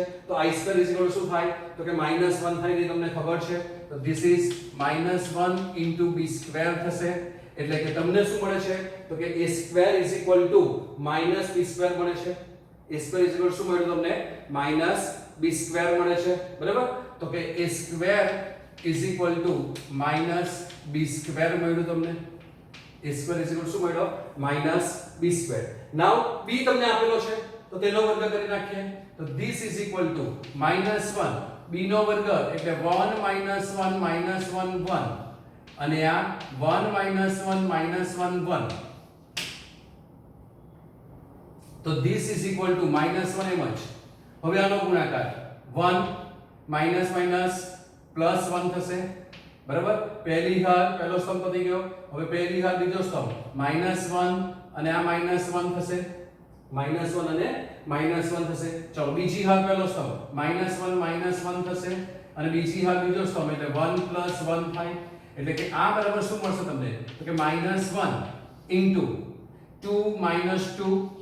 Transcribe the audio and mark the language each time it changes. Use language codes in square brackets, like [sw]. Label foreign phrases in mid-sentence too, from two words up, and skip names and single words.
[gu] તો i² ઇક્વલ શું થાય તો કે -1 થાય એ તમને ખબર છે તો [en] this is [gu] -1 * b² થશે એટલે કે તમને શું મળે છે તો કે a² = -b² મળે છે a² ઇક્વલ શું મળ્યું તમને -b² મળે છે બરાબર તો કે a² = -b² મળ્યું તમને a² ઇક્વલ શું મળ્યો -b². નાઉ b તમને આપેલો છે તો તેનો વર્ગ કરી નાખીએ તો [en] this is equal to [gu] -1 b નો વર્ગ એટલે 1 -1 -1 1 અને આ 1 -1 -1 1 તો [en] this is equal to [gu] -1 એમ જ હવે આનો ગુણાકાર 1 [en] minus minus plus [gu] 1 થશે બરાબર પહેલી હાર પહેલો સ્તંભ પતી ગયો હવે પહેલી હાર બીજો સ્તંભ -1 અને આ -1 થશે -1 અને -1 થશે ચલો બીજી હાર પહેલો સ્તંભ -1 -1 થશે અને બીજી હાર બીજો સ્તંભ એટલે 1 + 1 થાય એટલે કે આ બરાબર શું મળશે તમને તો કે -1 * 2 -2